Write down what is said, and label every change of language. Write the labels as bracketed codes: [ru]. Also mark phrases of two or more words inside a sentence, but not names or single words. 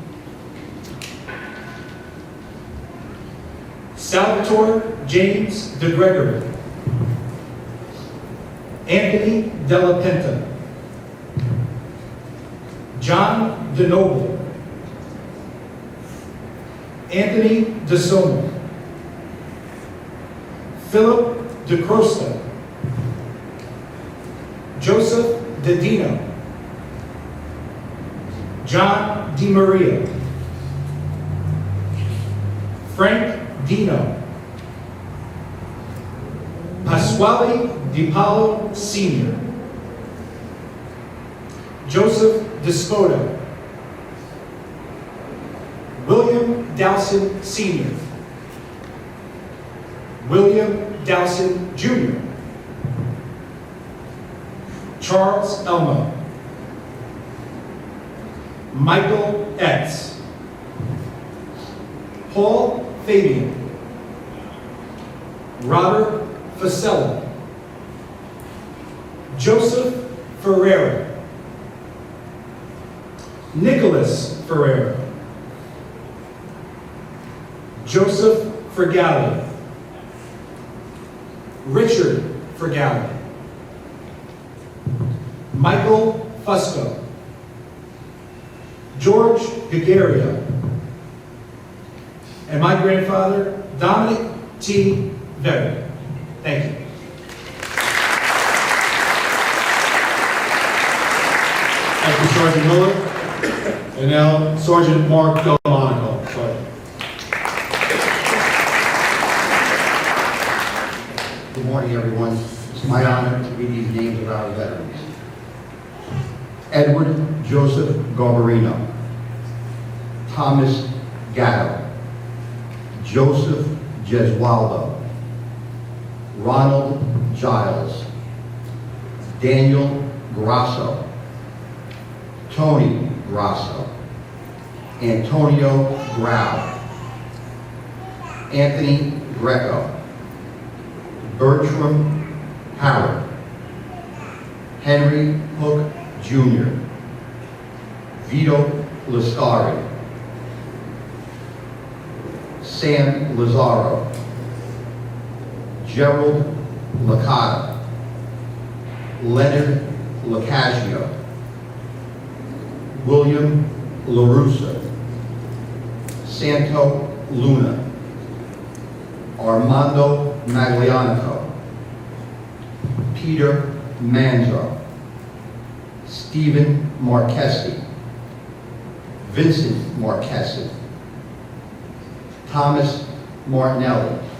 [en] Salvatore James DeGregory. Anthony Della Penta. John DeNoble. Anthony DeSoma. Philip DeCrosta. Joseph Dedino. John DiMaria. Frank Dino. Pasquale DiPaolo Sr. Joseph Despoto. William Dowson Sr. William Dowson Jr. Charles Elmo. Michael Etz. Paul Fabian. Robert Fasella. Joseph Ferreira. Nicholas Ferreira. Joseph Fergali. Richard Fergali. Michael Fusco. George Gagaria. And my grandfather, Dominic T. Vetter. Thank you. Thank you, Sergeant Miller. And now, Sergeant Mark Delmonico. Sergeant. Good morning, everyone. It's my honor to read these names of our veterans. Edward Joseph Garbarino. Thomas Gatto. Joseph Gesualdo. Ronald Giles. Daniel Grasso. Tony Grasso. Antonio Grau. Anthony Greco. Bertram Howard. Henry Hook Jr. Vito Lascari. Sam Lazaro. Gerald Licata. Leonard Lacasio. William LaRussa. Santo Luna. Armando Maglianico. Peter Manzo. Stephen Marchesi. Vincent Marchesi. Thomas Martinelli.